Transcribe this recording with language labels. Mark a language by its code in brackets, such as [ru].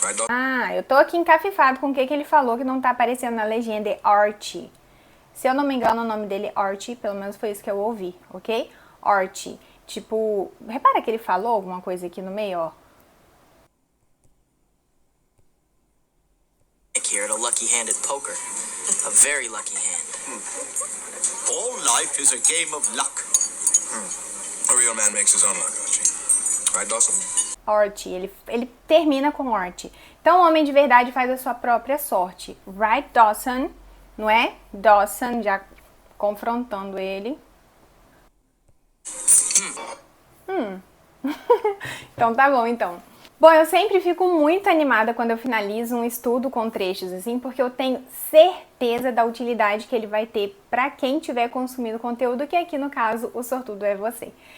[pt] Ah, eu tô aqui encafifado com o que ele falou que não tá aparecendo na legenda, é Archie. Se eu não me engano, o nome dele é Archie, pelo menos foi isso que eu ouvi, ok? Archie. Tipo, repara que ele falou alguma coisa aqui no meio, ó. [en] Here at a lucky hand at poker. A very lucky hand. All life is a game of luck. A real man makes his own luck, Archie. Right, Dawson? [pt] Archie, ele termina com Archie. Então, o homem de verdade faz a sua própria sorte. [en] Right, Dawson? [pt] Não é? Dawson já confrontando ele. Então tá bom, então. Bom, eu sempre fico muito animada quando eu finalizo um estudo com trechos assim, porque eu tenho certeza da utilidade que ele vai ter para quem estiver consumindo conteúdo, que aqui no caso o sortudo é você.